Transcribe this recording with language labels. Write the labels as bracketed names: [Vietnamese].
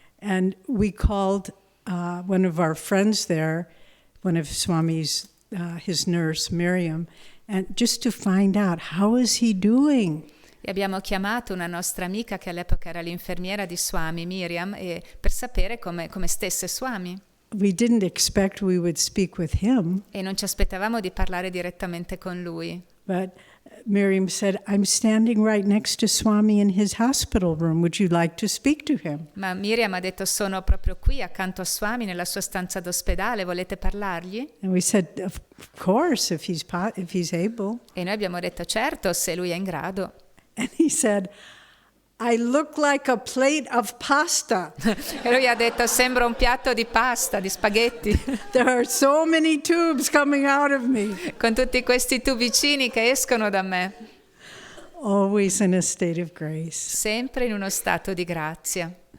[English] And we called one of our friends there, one of Swami's, his nurse, Miriam, and just to find out, how is he doing? [Italian] E abbiamo chiamato una nostra amica che all'epoca era l'infermiera di Swami, Miriam, per sapere come stesse Swami. [English] We didn't expect we would speak with him, [Italian] E non ci aspettavamo di parlare direttamente con lui. [English] but Miriam said, I'm standing right next to Swami in his hospital room. Would you like to speak to him? [Italian] Ma Miriam ha detto sono proprio qui accanto a Swami nella sua stanza d'ospedale, volete parlargli? [English] And we said, of course, if he's able. [Italian] E noi abbiamo detto certo, se lui è in grado. [English] And he said, I look like a plate of pasta. [Italian] E lui ha detto sembra un piatto di pasta, di spaghetti, [English] There are so many tubes coming out of me. [Italian] con tutti questi tubicini che escono da me. [English] always in a state of grace. [Italian] sempre in uno stato di grazia.